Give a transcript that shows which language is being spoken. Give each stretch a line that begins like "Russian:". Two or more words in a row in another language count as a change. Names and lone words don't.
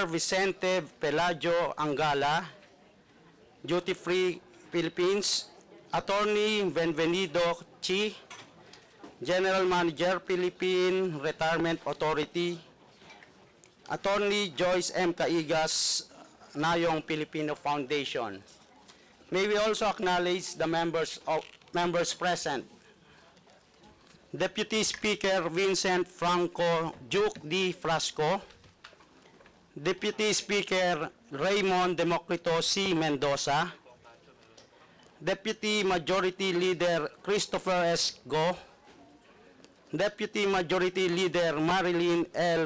English: Vicente Pelaggio Angala, Duty Free Philippines, Attorney Benvenido Chi, General Manager, Philippine Retirement Authority, Attorney Joyce M. Caigas, Nayong Filipino Foundation. May we also acknowledge the members present. Deputy Speaker Vincent Franco Duke D. Frasco, Deputy Speaker Raymond Democrito C. Mendoza, Deputy Majority Leader Christopher S. Go, Deputy Majority Leader Marilyn L.